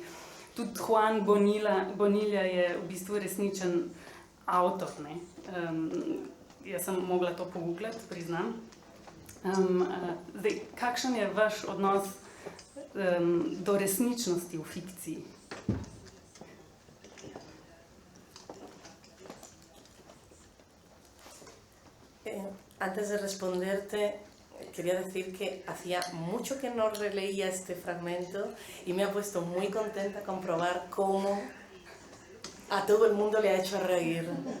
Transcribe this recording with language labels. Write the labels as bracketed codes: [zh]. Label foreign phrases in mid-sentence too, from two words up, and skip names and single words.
[sl] Tudi Juan Bonilla je v bistvu resničen avtor. Ne? Jaz sem mogla to pogooglati, priznam. Zdaj, kakšen je vaš odnos do resničnosti v fikciji? [es] Antes de responderte, quería decir que hacía mucho que no releía este fragmento y me ha puesto muy contenta comprobar cómo a todo el mundo le ha hecho reír.